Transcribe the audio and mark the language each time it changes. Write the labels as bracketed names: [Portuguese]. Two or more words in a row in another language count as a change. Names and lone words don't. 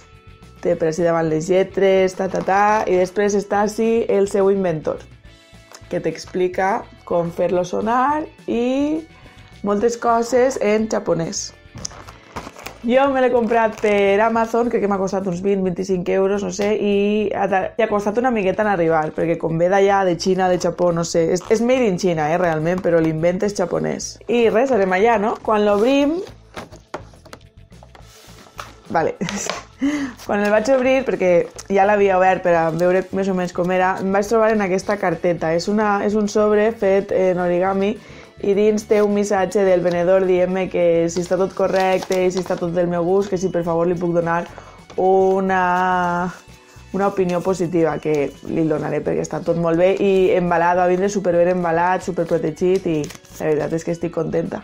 [Catalan] Té per així davant les lletres, i després està així el seu inventor, que t'explica com fer-lo sonar i moltes coses en japonès. Jo me l'he comprat per Amazon, crec que m'ha costat uns 20-25 euros, no sé, i ha costat una miqueta en arribar, perquè com ve d'allà, de Xina, de Japó, no sé, és [English] made in China, [Catalan] realment, però l'invent és japonès. I res, anem allà, no? Quan l'obrim... Vale. Quan el vaig obrir, perquè ja l'havia obert per a veure més o menys com era, em vaig trobar en aquesta carteta. És un sobre fet en origami i dins té un missatge del venedor dient-me que si està tot correcte i si està tot del meu gust, que si per favor li puc donar una opinió positiva, que li donaré perquè està tot molt bé i embalat, va vindre superben embalat, superprotegit i la veritat és que estic contenta.